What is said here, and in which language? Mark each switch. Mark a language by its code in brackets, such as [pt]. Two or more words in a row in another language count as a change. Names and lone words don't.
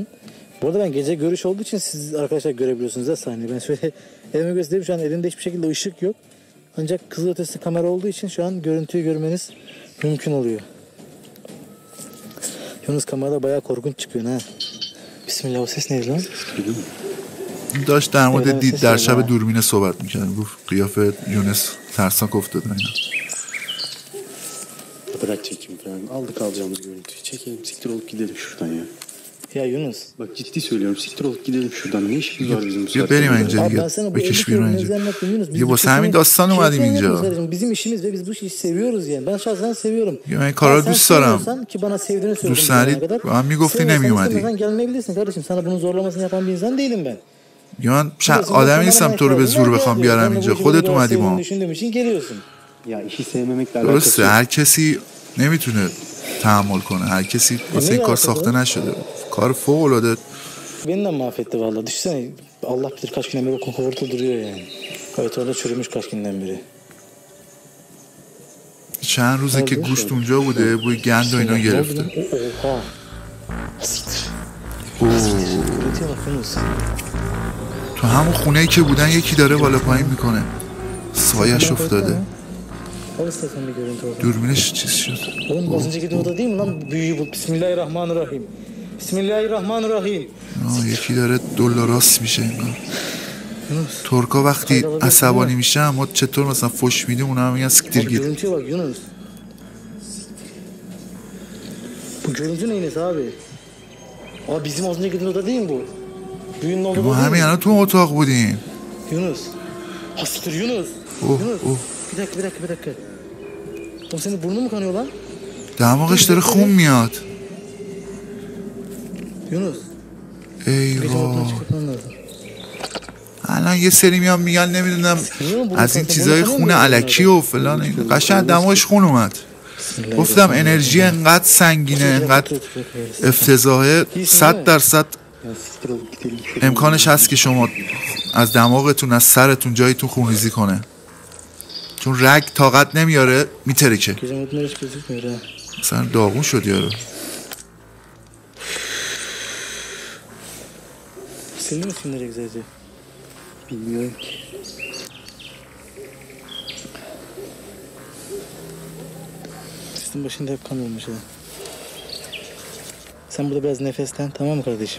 [tr] Bu arada ben gece görüş olduğu için siz arkadaşlar görebiliyorsunuz da sahneyi. Ben şöyle elime göstereyim, şu an elimde hiçbir şekilde ışık yok. Ancak kızılötesi kamera olduğu için şu an görüntüyü görmeniz mümkün oluyor. Yunus kamerada bayağı korkunç çıkıyor ha. Bismillah, o ses neydi lan? [fa] داشت در مورد دید در شب دوربین صحبت میکرد، گفت قیافه یونس ترسناک افتاده اینا. [tr] Bırak çekim falan. Aldık alacağımız görüntüyü. Çekelim, siktir olup gidelim şuradan ya. Ya Yunus. Bak ciddi söylüyorum, siktir olup gidelim şuradan. Ne işimiz var bizim bu [fa] بیا [tr] saatte? [fa] بریم اینجا [tr] Abi [fa] دیگه، [tr] ben sana bu [fa] بکش [tr] 50 [fa] بیرون [tr] kilometre [fa] اینجا [tr] anlattım Yunus. Biz [fa] دیگه [tr] bu [fa] واسه همین داستان اومدیم اینجا. [tr] Bizim işimiz ve biz bu işi seviyoruz yani. Ben şahsen seviyorum. Ya ben kara Sen [fa] دوست دارم. [tr] sevmiyorsan ki bana sevdiğini söyledin. [fa] دوست ندارید به من میگفتی نمیومدی. [tr] Sen gelmeyebilirsin kardeşim. Sana bunun zorlamasını yapan bir insan değilim ben. [fa] یا من آدمی نیستم تو رو به زور بخوام بیارم اینجا، خودت اومدی ما. [tr] Düşündüğüm için geliyorsun. Ya işi sevmemekle alakası [fa] درسته [tr] yok. [fa] هر کسی نمیتونه تحمل کنه، هر کسی واسه این کار ساخته نشده، کار فوق العاده. [tr] Beni de mahvetti vallahi. Düşünsene Allah bilir kaç günden beri o kokortu duruyor yani. Evet orada çürümüş kaç günden beri. [fa] چند روزه که گوشت اونجا بوده، بوی گند و اینا گرفته. [tr] Oha. Siktir. اوه. Görüntüye bak Yunus. [fa] تو همون خونه ای که بودن یکی داره بالا پایین میکنه، سایش افتاده. [tr] Al istersen bir görüntü orada. [fa] دوربینش چیز شد. [tr] Oğlum az önceki de oda değil mi lan? Büyüyü bul. [ar] بسم الله الرحمن الرحيم. بسم الله الرحمن الرحيم. [fa] یکی داره دلاراس میشه انگار. ترکا وقتی عصبانی میشن ما چطور مثلا فش میدیم اونا هم میگن سکتیر [tr] Bak [fa] گیر. [tr] görüntüye bak Yunus. Bu görüntü neyin abi? Abi bizim az önceki oda değil mi bu? Büyünün olduğu [fa] ما [tr] oda [fa] همین [tr] değil mi? [fa] الان تو اتاق بودیم. [tr] Yunus. Hasıktır Yunus. اوه Yunus. اوه Bir dakika. Oğlum senin burnun mu kanıyor lan? [fa] دماغش داره خون میاد. [tr] Yunus. ای Gece ortadan وای. çıkartman lazım. [fa] الان یه سری میان میگن نمیدونم از این چیزای خون علکی و فلان، قشنگ دماغش خون اومد. گفتم انرژی انقدر سنگینه، انقدر افتضاحه، 100% [tr] Ya siktir olup gidelim. [fa] امکانش هست که شما از دماغتون از سرتون جایتون خونریزی کنه، چون رگ طاقت نمیاره میترکه. [tr] Gece modunlar hiç gözükmüyor ha. [fa] مثلا داغون شد یارو. [tr] Sildi mi filmleri güzelce? Bilmiyorum ki. Üstün başında hep kan olmuş ha. Sen burada biraz nefeslen, tamam mı kardeşim?